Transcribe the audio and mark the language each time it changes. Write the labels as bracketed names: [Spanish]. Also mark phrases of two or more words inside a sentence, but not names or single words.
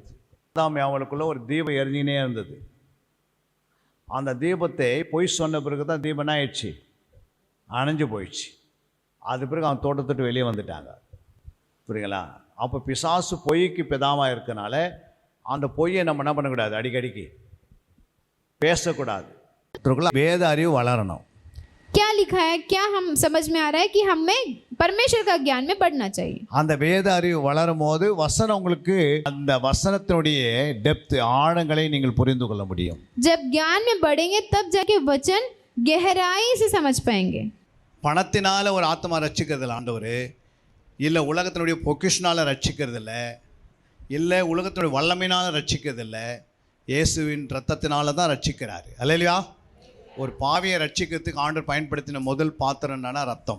[Tamil] அவளுக்குள்ள ஒரு தீபம் எரிஞ்சினே இருந்தது. அந்த தீபத்தை பொய் சொன்ன பிறகு தான் தீபம் என்ன ஆயிடுச்சு, அணைஞ்சு போயிடுச்சு. அது பிறகு அவன் தோட்டத்துட்டு வெளியே வந்துட்டாங்க. புரியுங்களா? அப்போ பிசாசு பொய்க்கு பிதாவாக இருக்கனால அந்த பொய்யை நம்ம என்ன பண்ணக்கூடாது, அடிக்கடிக்கு பேசக்கூடாது. வேத அறிவு வளரணும். [Hindi] क्या लिखा है, क्या हम समझ में आ रहा है कि हमें परमेश्वर का ज्ञान में बढ़ना चाहिए. [Tamil] அந்த வேத அறிவு வளரும் போது வசனம் உங்களுக்கு அந்த வசனத்தினுடைய டெப்த் ஆழங்களை நீங்கள் புரிந்து கொள்ள முடியும். [Hindi] जब ज्ञान में बढ़ेंगे तब जाके वचन गहराई से समझ पाएंगे. [Tamil] பணத்தினால ஒரு ஆத்மா ரட்சிக்கிறதில்ல ஆண்டவர், இல்லை உலகத்தினுடைய பொக்கிஷனால் ரட்சிக்கிறதில்ல, இல்லை உலகத்தினுடைய வல்லமையினால் ரட்சிக்கிறதில்ல, இயேசுவின் ரத்தத்தினால தான் ரட்சிக்கிறாரு. அல்லேலூயா. ஒரு பாவியை ரட்சிக்கிறதுக்கு ஆண்டவர் பயன்படுத்தின முதல் பாத்திரம் என்னன்னா ரத்தம்.